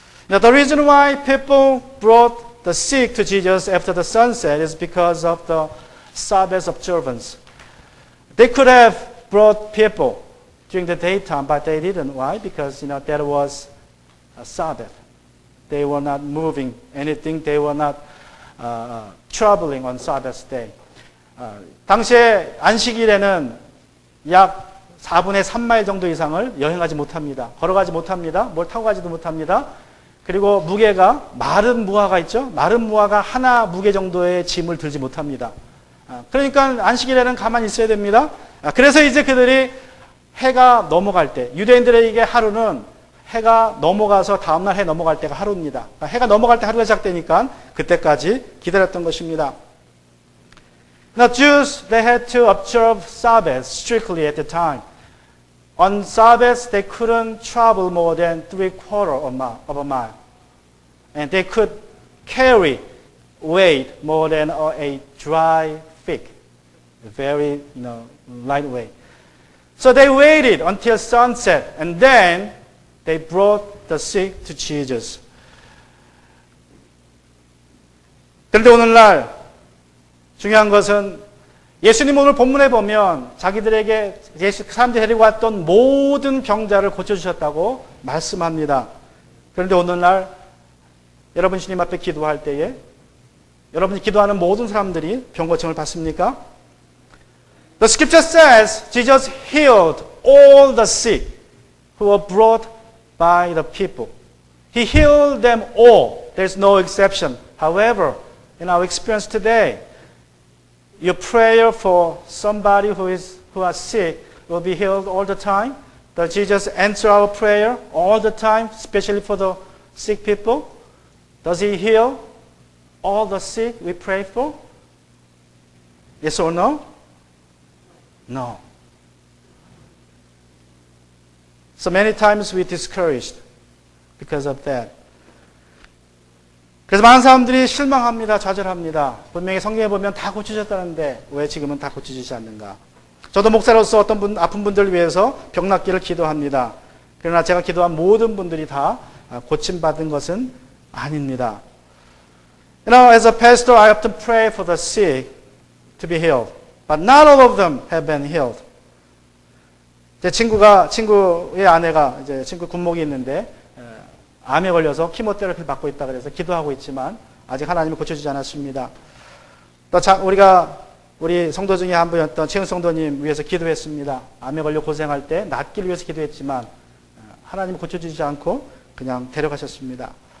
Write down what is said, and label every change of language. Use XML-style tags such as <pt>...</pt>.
<en>Now, the reason why people brought the sick to Jesus after the sunset is because of the Sabbath observance. They could have brought people during the daytime, but they didn't. Why? Because that was a Sabbath. They were not moving anything. They were not traveling on Sabbath day.</en> <ko>당시에 안식일에는 약 4분의 3마일 정도 이상을 여행하지 못합니다. 걸어가지 못합니다. 뭘 타고 가지도 못합니다. 그리고 무게가 마른 무화가 있죠. 마른 무화가 하나 무게 정도의 짐을 들지 못합니다. 그러니까 안식일에는 가만히 있어야 됩니다. 그래서 이제 그들이 해가 넘어갈 때, 유대인들에게 하루는 해가 넘어가서 다음날 해 넘어갈 때가 하루입니다. 해가 넘어갈 때 하루가 시작되니까 그때까지 기다렸던 것입니다.</ko> <en>Now Jews, they had to observe Sabbath strictly at the time. On Sabbath, they couldn't travel more than 3/4 of a mile. And they could carry weight more than a dry fig. Very, lightweight. So they waited until sunset, and then they brought the sick to Jesus.</en> <ko>그런데 오늘날 중요한 것은 예수님 오늘 본문에 보면 자기들에게 사람들이 데리고 왔던 모든 병자를 고쳐주셨다고 말씀합니다. 그런데 오늘날 여러분 주님 앞에 기도할 때에 여러분이 기도하는 모든 사람들이 병 고침을 받습니까?</ko> <en>The scripture says Jesus healed all the sick who were brought by the people. He healed them all. There's no exception. However, in our experience today, your prayer for somebody who are sick will be healed all the time. Does Jesus answer our prayer all the time, especially for the sick people? Does He heal all the sick we pray for? Yes or no? No. So many times we're discouraged because of that.</en> <ko>그래서 많은 사람들이 실망합니다. 좌절합니다. 분명히 성경에 보면 다 고치셨다는데 왜 지금은 다 고치시지 않는가? 저도 목사로서 아픈 분들을 위해서 병 낫기를 기도합니다. 그러나 제가 기도한 모든 분들이 다 고침받은 것은 아닙니다.</ko> <en>As a pastor, I often pray for the sick to be healed. But not all of them have been healed.</en> <ko>제 친구의 아내가, 친구 군목이 있는데, 암에 걸려서 키모테라피를 받고 있다 그래서 기도하고 있지만 아직 하나님이 고쳐주지 않았습니다. 또 우리 성도 중에 한 분이었던 최은 성도님 위해서 기도했습니다. 암에 걸려 고생할 때 낫기를 위해서 기도했지만 하나님이 고쳐주지 않고 그냥 데려가셨습니다.</ko>